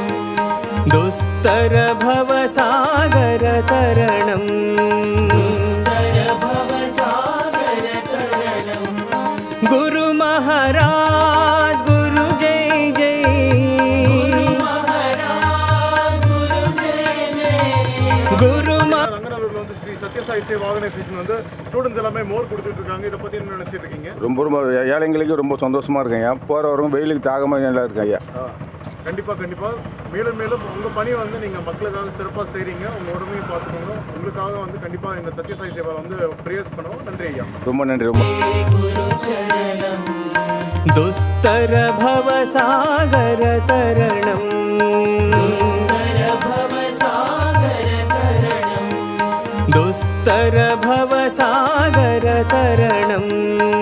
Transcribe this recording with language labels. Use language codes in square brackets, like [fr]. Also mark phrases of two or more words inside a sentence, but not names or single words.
[sa] दुस्तर भवसागर तरणं दुस्तर भवसागर तरणं गुरु महाराज गुरु जय जय गुरु महाराज गुरु जय जय गुरु [ta] ரங்கநல்லூர்ல வந்து ஸ்ரீ சத்யசாய் சேவா ஆர்கனைசேஷன் வந்து ஸ்டூடெண்ட்ஸ் எல்லாமே மோர் கொடுத்துட்டு இருக்காங்க. இதை பத்தி என்ன நினைச்சிட்டு இருக்கீங்க? ரொம்ப ஏழைங்களுக்கு ரொம்ப சந்தோஷமா இருக்கும் ஐயா. போகிறவங்க வெயிலுக்கு தாகமாக நல்லா இருக்கு ஐயா. கண்டிப்பா மேலும் மேலும் உங்க பணி வந்து நீங்க மக்களுக்காக சிறப்பாக செய்றீங்க. உங்க உடம்பையும் பார்த்துக்கோங்க. உங்களுக்காக வந்து கண்டிப்பா எங்க சத்யசாய் சேவா வந்து பிரேயர்ஸ் பண்ணுவோம். நன்றி ஐயா. ரொம்ப நன்றி. ரொம்ப [sa] गुरुचरणं दुस्तर भवसागर तरणं दुस्तर भवसागर तरणं दुस्तर भवसागर तरणं